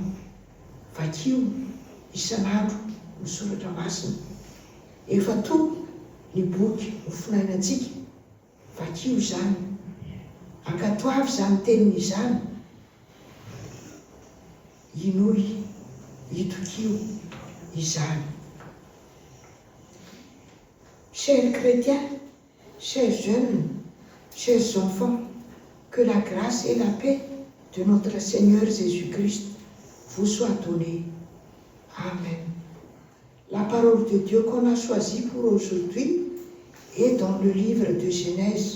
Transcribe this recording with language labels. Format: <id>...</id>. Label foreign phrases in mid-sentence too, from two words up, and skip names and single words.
<mg>Vakio isan'andro ny soratra masina, efa toko ny boky ho finainantsika, vakio izany, ankatoavy izany teniny izany, inoy hitokio izany.</mg> <fr>Chers chrétiens, chers jeunes, chers enfants, que la grâce et la paix de notre Seigneur Jésus-Christ vous soit donnée. Amen. La parole de Dieu qu'on a choisie pour aujourd'hui est dans le livre de Genèse.</fr>